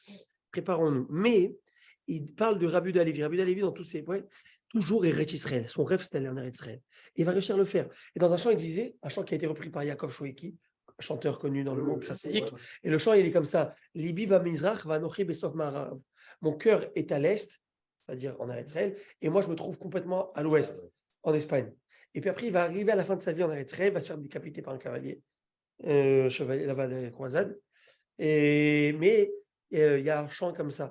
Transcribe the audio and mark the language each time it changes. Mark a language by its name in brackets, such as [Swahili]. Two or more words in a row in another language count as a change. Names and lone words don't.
[French] Préparons-nous. Mais il parle de Rabbi Yehuda Halevi. Rabbi Yehuda Halevi, dans tous ses poètes, toujours Eretz Israël. Son rêve, c'était aller en Eretz Israël. Il va réussir à le faire. Et dans un chant, il disait, un chant qui a été repris par Yaakov Shoueki, un chanteur connu dans le monde classique. Et le chant, il est comme ça. [Hebrew] לבי ב מזרח ו אנוכי בסוף מערב. [French] Mon cœur est à l'est, c'est-à-dire en Eretz Israël, et moi je me trouve complètement à l'ouest, en Espagne. Et puis après, il va arriver à la fin de sa vie en Eretz Israël, il va se faire décapiter par un cavalier, chevalier là-bas des croisades. Mais il y a un chant comme ça.